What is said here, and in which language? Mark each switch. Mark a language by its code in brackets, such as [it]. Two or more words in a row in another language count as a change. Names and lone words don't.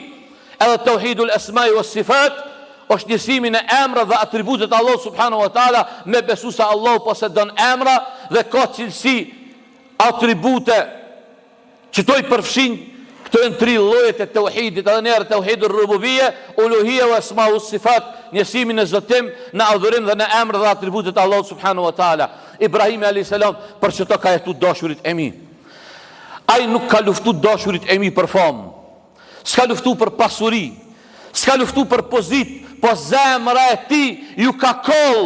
[sq] Edhe [ar] توحيد الأسماء والصفات [sq] është njësimin e emra dhe atributet Allahut [ar] سبحانه وتعالى, [sq] me besu se Allahu posedon emra dhe ka cilësi, atribute që to i përfshin. Këto janë tri llojet e tauhidit, edhe në [ar] توحيد الربوبية الألوهية وأسماء الصفات, [sq] njësimin e Zotim në adhurim dhe në emra dhe atributet Allahut [ar] سبحانه وتعالى. [sq] Ibrahimi [ar] عليه السلام [sq] për çto ka jetu dashurit e mi. Ai nuk ka luftu dashurit e mi për famë, s'ka luftu për pasuri, s'ka luftu për pozit, po zemra e tij ju ka koll.